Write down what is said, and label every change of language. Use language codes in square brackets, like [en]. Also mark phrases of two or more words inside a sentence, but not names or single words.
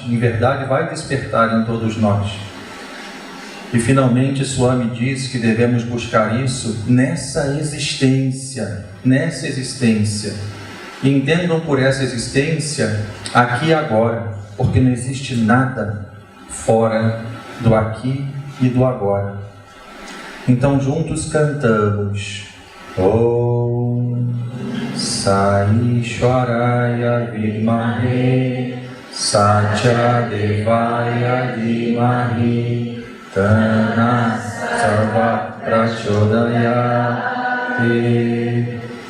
[pt] Em verdade, vai despertar em todos nós. E finalmente, Swami diz que devemos buscar isso nessa existência. E entendam por essa existência aqui e agora, porque não existe nada fora do aqui e do agora. Então juntos cantamos [sa] ॐ साई ईश्वराय विद्महे सत्य देवाय धीमहि तन सर्व प्रचोदयते.